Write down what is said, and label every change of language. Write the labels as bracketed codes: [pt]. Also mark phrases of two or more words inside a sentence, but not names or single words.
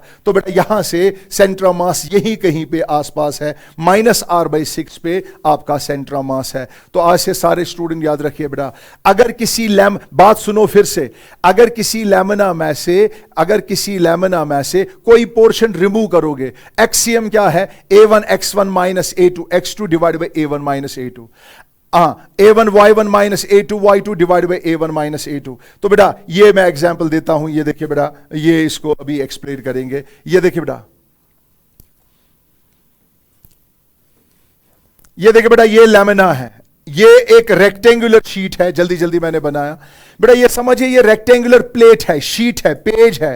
[hi] तो बेटा यहां से [en] central mass [hi] यही कहीं पे आसपास है, -r/6 पे आपका [en] central mass [hi] है। तो आज से सारे स्टूडेंट याद रखिए बेटा, अगर किसी बात सुनो फिर से, अगर किसी लैमिना में से कोई [en] portion remove [hi] करोगे, एक्सियम क्या है, [en] a1 x1 - a2 x2 divide by a1 - a2, a1 y1 - a2 y2 divide by a1 - a2। [hi] तो बेटा ये मैं एग्जांपल देता हूं, ये देखिए बेटा, ये इसको अभी एक्सप्लेन करेंगे। ये देखिए बेटा, ये लैमिना है, ये एक [en] rectangular sheet [hi] है, जल्दी जल्दी मैंने बनाया बेटा, ये समझिए ये [en] rectangular plate [hi] है, शीट है, पेज है।